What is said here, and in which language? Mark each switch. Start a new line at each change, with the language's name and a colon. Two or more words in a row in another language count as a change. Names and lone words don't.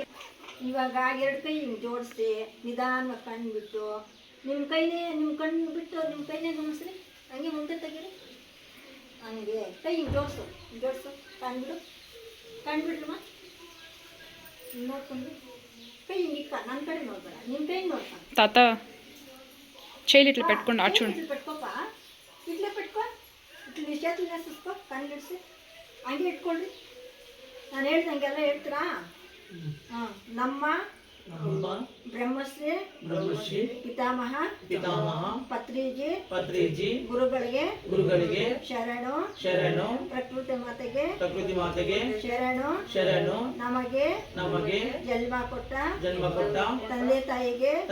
Kannada: ಇವಾಗ 2 ಕೈ ಹಿಂಗೆ ಜೋಡಿಸಿ ನಿಧಾನವಾಗಿ ಕಣ್ಣು ಬಿಟ್ಟು ನಿಮ್ಮ ಕಣ್ಣು ಬಿಟ್ಟು ನಿಮ್ಮ ಕೈನೇ ಗಮನಿಸ್ರಿ. ಹಂಗೆ ಮುಂದೆ ತೆಗೀರಿ, ಹಂಗೆ ಕೈ ಹಿಂಗೆ ಜೋಡಿಸು, ಕಣ್ಣು ಬಿಡು, ಕಣ್ಣು ಬಿಡ್ರಮ್ಮ. ನೋಡ್ಕೊಂಡು ಕೈ ಹಿಂಗೆ ಇಕ್ಕ, ನನ್ನ ಕಡೆ ನೋಡ್ಬೇಡ, ನಿಮ್ಮ ಕೈ ನೋಡ್ಕ.
Telugu: తాత చేయిలు ఇట్లా పెట్టుకోండి అటు చూడండి. ఇట్లా పెట్టుకోప, ఇట్లా పెట్టుకో, ఇట్లా చేతులు వేసేసుకో, కన్ను గిడిసి
Kannada: ಹಂಗೆ ಇಟ್ಕೊಳ್ರಿ. ನಾನು ಹೇಳ್ದಂಗೆಲ್ಲ ಹೇಳ್ತೀರಾ? ನಮ್ಮ ಬ್ರಹ್ಮಶ್ರೀ ಪಿತಾಮಹ ಪತ್ರಿಜಿ ಗುರುಗಳಿಗೆ ಶರಣು ಪ್ರಕೃತಿ ಮಾತೆಗೆ ಶರಣು ನಮಗೆ ಜನ್ಮ ಕೊಟ್ಟ ತಂದೆ ತಾಯಿಗೆ